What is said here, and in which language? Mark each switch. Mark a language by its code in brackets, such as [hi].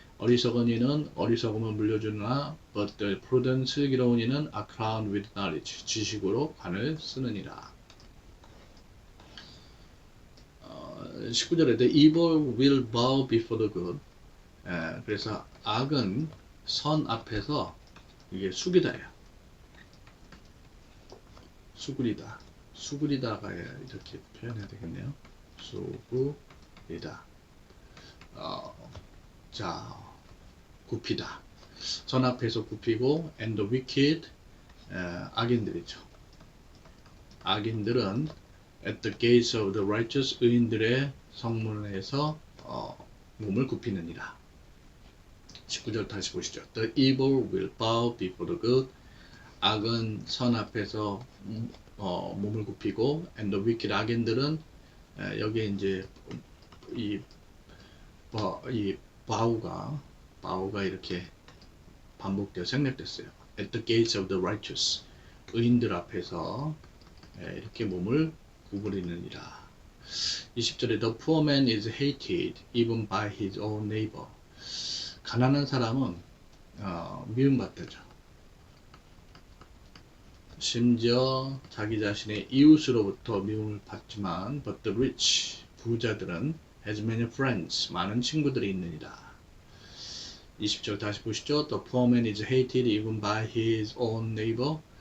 [ko] 어리석은 이는 어리석음을 물려주나 [en] but the prudent, [ko] 슬기로운 이는 [en] a crown with knowledge, [ko] 지식으로 관을 쓰느니라. [en] 19절에 the evil will bow before the good. [ko] 그래서 악은 선 앞에서 이게 수기다예요. 수구리다가 이렇게 표현해야 되겠네요. 수구리다. 자, 굽히다. 선 앞에서 굽히고 [en] and the wicked, [ko] 악인들이죠. 악인들은 [en] at the gates of the righteous, [ko] 의인들의 성문에서 몸을 굽히느니라. 19절 다시 보시죠. [en] The evil will bow before the good. [ko] 악은 선 앞에서 몸을 굽히고 [en] and the wicked, [ko] 악인들은 여기에 이제 이 바우가 이렇게 반복되어 생략됐어요. [en] At the gates of the righteous, [ko] 의인들 앞에서 이렇게 몸을 구부리느니라. [en] 20절에 the poor man is hated even by his own neighbor. [ko] 가난한 사람은 미움받다죠. 심지어 자기 자신의 이웃으로부터 미움을 받지만 [en] but the rich, [ko] 부자들은 [en] has many friends, [ko] 많은 친구들이 있느니라. 20절 다시 보시죠. [en] The poor man is hated even by his own neighbor.